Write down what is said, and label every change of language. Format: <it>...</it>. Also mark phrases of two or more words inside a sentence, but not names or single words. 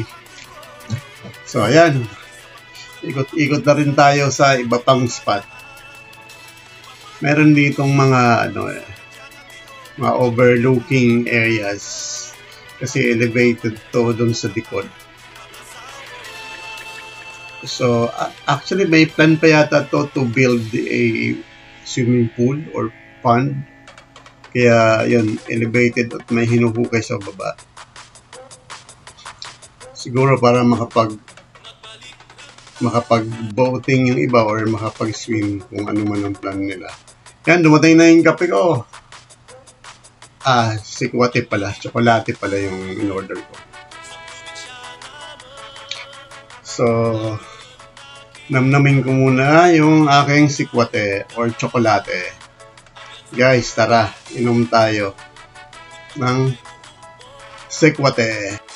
<tl>So ayan, ikot-ikot na rin tayo sa iba pang spot. Meron ditong mga mga</tl> <en>overlooking areas</en> <tl>kasi elevated to doon sa likod. So actually may plan pa yata</tl> <en>to build a swimming pool or pond.</en> <tl>Kaya yun, elevated at may hinuhukay sa baba. Siguro para makapag-boating yung iba or makapag-swim kung ano man ang plan nila. Yan, dumating na yung kape ko. Sikwate pala. Tsokolate pala yung in-order ko. So, namnamin ko muna yung aking sikwate or tsokolate. Guys, tara, inom tayo ng sikwate.</tl>